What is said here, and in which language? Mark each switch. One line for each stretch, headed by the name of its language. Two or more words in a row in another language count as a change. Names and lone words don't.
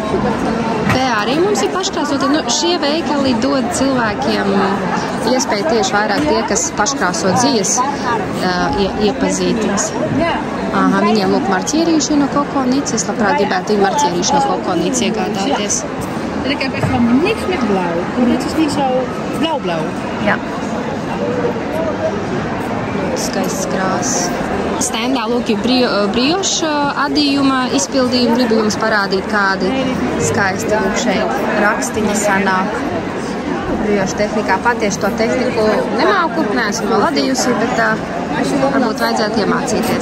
Latvian: Te arī mums ir paškrāsoti. Šie veikali dod cilvēkiem iespēju tieši vairāk tie, kas paškrāso dzies, iepazīties. Viņiem lūk marķierīši no kokonītes. Es labprāt gribētu viņu marķierīši no kokonītes iegādāties.
Dutch: Ik heb echt van niks met blauw. Dit is niet zo blauw-blauw. Ja.
Latvian: Skaists krāsas. Stendā lūk ir briošu adījuma izpildījumi. Gribu jums parādīt, kādi skaisti lūk šeit rakstiņi sanāk. Briošu tehnikā patieši to tehniku nemāku, neesmu vēl adījusi, bet varbūt vajadzētu iemācīties.